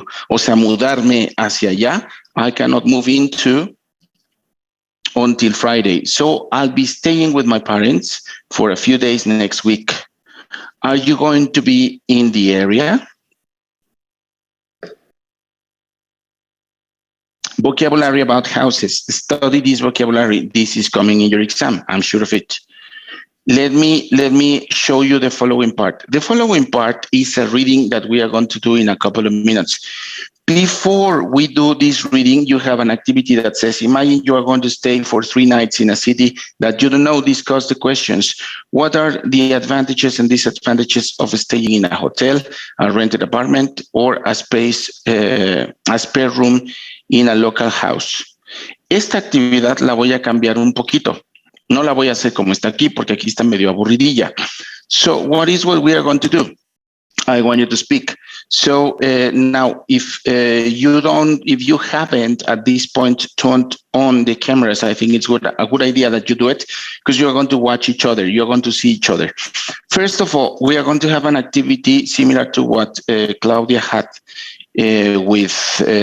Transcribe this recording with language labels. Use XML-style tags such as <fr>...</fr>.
<es>O sea, mudarme hacia allá.</es> <en>I cannot move into until Friday. So I'll be staying with my parents for a few days next week. Are you going to be in the area? Vocabulary about houses. Study this vocabulary. This is coming in your exam. I'm sure of it. Let me show you the following part. The following part is a reading that we are going to do in a couple of minutes. Before we do this reading, you have an activity that says, imagine you are going to stay for 3 nights in a city that you don't know. Discuss the questions. What are the advantages and disadvantages of staying in a hotel, a rented apartment, or a spare room in a local house?</en> <es>Esta actividad la voy a cambiar un poquito. No la voy a hacer como está aquí, porque aquí está medio aburridilla.</es> <en>So what is what we are going to do? I want you to speak. So now, if you haven't at this point turned on the cameras, I think it's a good idea that you do it, because you're going to watch each other. You're going to see each other. First of all, we are going to have an activity similar to what Claudia had with...</en>